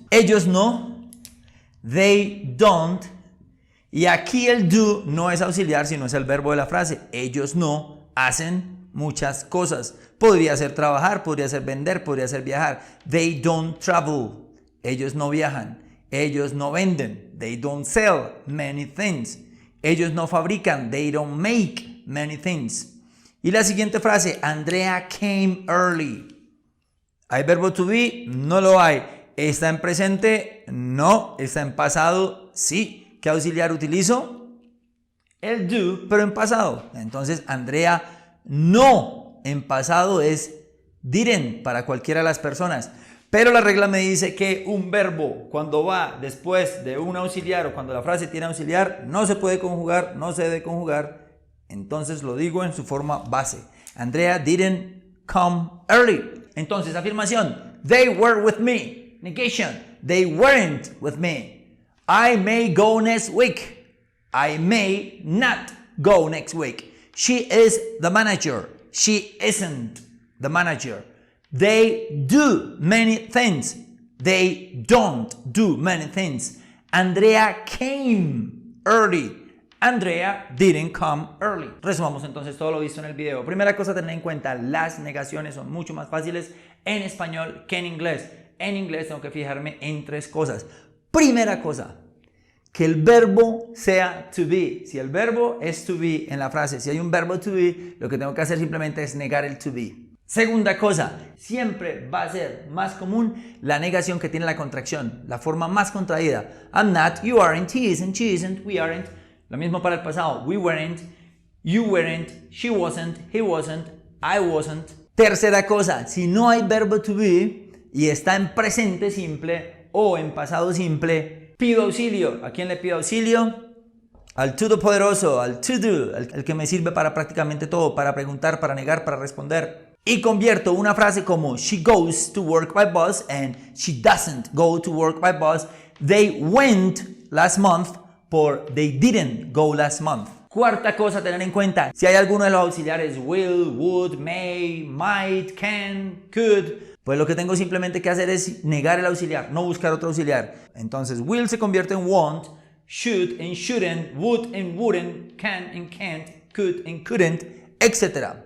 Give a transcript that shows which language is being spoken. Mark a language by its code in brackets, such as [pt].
[es] Ellos no, [en] they don't. [es] Y aquí el do no es auxiliar, sino es el verbo de la frase. Ellos no hacen muchas cosas. Podría ser trabajar, podría ser vender, podría ser viajar. [en] They don't travel. [es] Ellos no viajan. Ellos no venden. [en] They don't sell many things. [es] Ellos no fabrican. [en] They don't make many things. [es] Y la siguiente frase, [en] Andrea came early. [es] ¿Hay verbo to be? No lo hay. ¿Está en presente? No. ¿Está en pasado? Sí. ¿Qué auxiliar utilizo? El do, pero en pasado. Entonces, Andrea no. En pasado es didn't para cualquiera de las personas. Pero la regla me dice que un verbo cuando va después de un auxiliar o cuando la frase tiene auxiliar no se puede conjugar, no se debe conjugar. Entonces lo digo en su forma base. [en] Andrea didn't come early. [es] Entonces afirmación. [en] They were with me. Negation. They weren't with me. I may go next week. I may not go next week. She is the manager. She isn't the manager. They do many things. They don't do many things. Andrea came early. Andrea didn't come early. [es] Resumamos entonces todo lo visto en el video. Primera cosa a tener en cuenta, las negaciones son mucho más fáciles en español que en inglés. En inglés tengo que fijarme en tres cosas. Primera cosa, que el verbo sea to be. Si el verbo es to be en la frase, si hay un verbo to be, lo que tengo que hacer simplemente es negar el to be. Segunda cosa, siempre va a ser más común la negación que tiene la contracción, la forma más contraída. [en] I'm not, you aren't, he isn't, she isn't, we aren't. Lo mismo para el pasado, we weren't, you weren't, she wasn't, he wasn't, I wasn't. [es] Tercera cosa, si no hay verbo to be y está en presente simple o en pasado simple, pido auxilio. ¿A quién le pido auxilio? Al todopoderoso, al to do, el que me sirve para prácticamente todo, para preguntar, para negar, para responder. y convierto una frase como [en] she goes to work by bus and she doesn't go to work by bus. They went last month por they didn't go last month. [es] Cuarta cosa a tener en cuenta, si hay alguno de los auxiliares will, would, may, might, can, could, pues lo que tengo simplemente que hacer es negar el auxiliar, no buscar otro auxiliar. Entonces will se convierte en won't, should en shouldn't, would en wouldn't, can en can't, could en couldn't, etc.